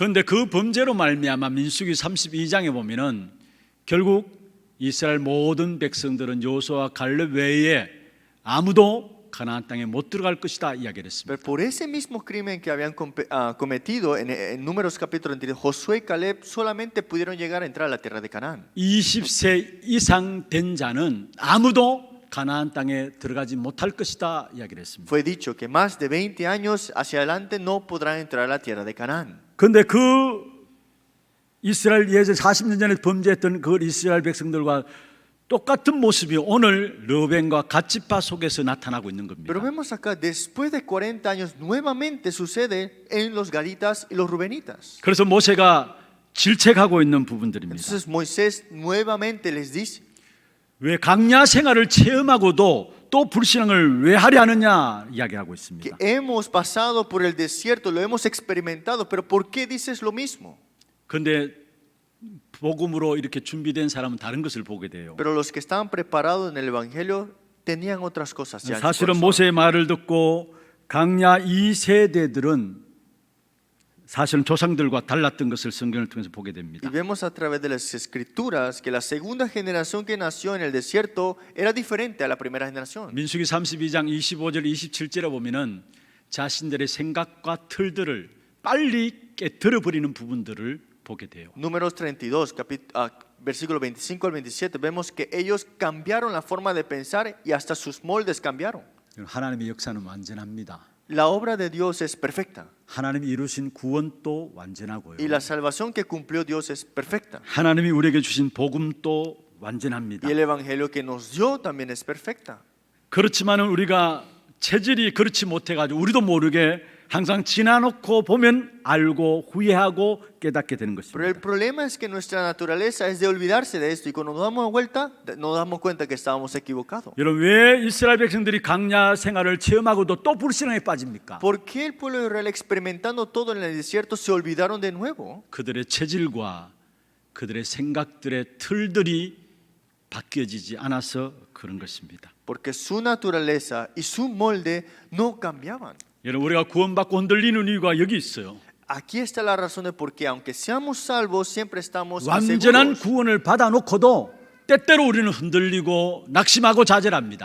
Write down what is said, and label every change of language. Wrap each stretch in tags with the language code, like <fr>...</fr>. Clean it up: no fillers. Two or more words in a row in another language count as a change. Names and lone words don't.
<ko>그런데 그 범죄로 말미암아 민수기 32장에 보면은 결국 이스라엘 모든 백성들은 여호수아와 갈렙 외에 아무도 가나안 땅에 못 들어갈 것이다 이야기를 했습니다.</ko> <es>Pero por ese mismo crimen que habían cometido en Números capítulo 23, Josué y Caleb solamente pudieron llegar a entrar a la tierra de Canaán.</es> <ko>20세 이상 된 자는 아무도 가나안 땅에 들어가지 못할 것이다 이야기를 했습니다.</ko> <es>Fue dicho que más de 20 años hacia adelante no podrán entrar a la tierra de Canaán.</es> <ko>그런데 그 이스라엘 예전 40년 전에 범죄했던 그 이스라엘 백성들과 똑같은 모습이 오늘 르벤과 갓 지파 속에서 나타나고 있는 겁니다.</ko> <es>Pero vemos acá, después de 40 años, nuevamente sucede en los gaditas y los rubenitas.</es> <ko>그래서 모세가 질책하고 있는 부분들입니다.</ko> <es>Entonces Moisés nuevamente les dice,</es> <ko>왜 강야 생활을 체험하고도 또 불신앙을 왜 하려 하느냐 이야기하고</ko> <es>que</es> <ko>있습니다.</ko> <es>hemos pasado por el desierto, lo hemos experimentado, pero ¿por qué dices lo mismo?</es> <ko>그런데 복음으로 이렇게 준비된 사람은 다른 것을 보게 돼요.</ko> <es>Pero los que estaban preparados en el Evangelio tenían otras cosas ya en su</es> <ko>사실은</ko> <es>corazón.</es> <ko>모세의 말을 듣고 강야 2세대들은 사실은 조상들과 달랐던 것을 성경을 통해서 보게 됩니다.</ko> <es>Y vemos a través de las escrituras que la segunda generación que nació en el desierto era diferente a la primera generación.</es> <ko>민수기 32장 25절 27절에 보면은 자신들의 생각과 틀들을 빨리 깨트려 버리는 부분들을 보게 돼요.</ko> <es>Números 32, versículo 25 al 27, vemos que ellos cambiaron la forma de pensar y hasta sus moldes cambiaron.</es> <ko>하나님의 역사는 완전합니다.</ko> <es>La obra de Dios es perfecta</es> <ko>하나님이 이루신 구원도 완전하고요.</ko> <es>y la salvación que cumplió Dios es perfecta.</es> <ko>하나님이 우리에게 주신 복음도 완전합니다.</ko> <es>Y el evangelio que nos dio también es perfecta.</es> <ko>그렇지만은 우리가 체질이 그렇지 못해가지고 우리도 모르게 항상 지나놓고 보면 알고 후회하고 깨닫게 되는</ko> <es>Pero el</es> <ko>것입니다.</ko> <es>problema es que nuestra naturaleza es de olvidarse de esto y cuando nos damos vuelta nos damos cuenta que estábamos equivocados.</es> <ko>여러분 왜 이스라엘 백성들이 강야 생활을 체험하고도 또 불신앙에 빠집니까?</ko> <es>¿Por qué el pueblo de Israel experimentando todo en el desierto se olvidaron de nuevo?</es> <ko>그들의 체질과 그들의 생각들의 틀들이 바뀌어지지 않아서 그런 것입니다.</ko> <es>Porque su naturaleza y su molde no cambiaban.</es> <ko>여러분 우리가 구원받고 흔들리는 이유가 여기 있어요.</ko> <es>Aquí está la razón de por qué, aunque seamos salvos, siempre estamos</es> <ko>완전한</ko> <es>inseguros.</es> <ko>구원을 받아놓고도 때때로 우리는 흔들리고 낙심하고 좌절합니다.</ko>